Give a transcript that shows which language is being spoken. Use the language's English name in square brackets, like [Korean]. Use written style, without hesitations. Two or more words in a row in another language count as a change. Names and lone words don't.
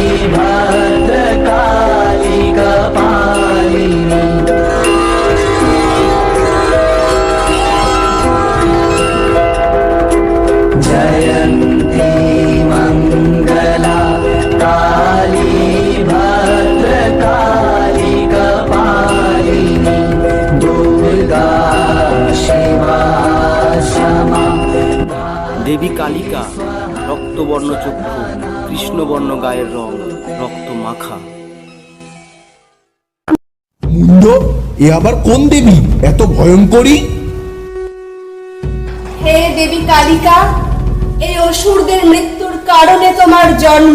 [Sanskrit] भद्रकाली कपालिनी जयन्ती मंगला काली भद्रकाली कपालिनी दुर्गा शिवा क्षमा। [Bangla] দেবী কালিকা, রক্তবর্ণ চক্ষু, কৃষ্ণবর্ণ গায়ের রং, রক্ত মাখা। মুন্ড, এ আবার কোন দেবী এত ভয়ঙ্করী? হে দেবী কালিকা, এই অসুরদের মৃত্যুর কারণে তোমার জন্ম।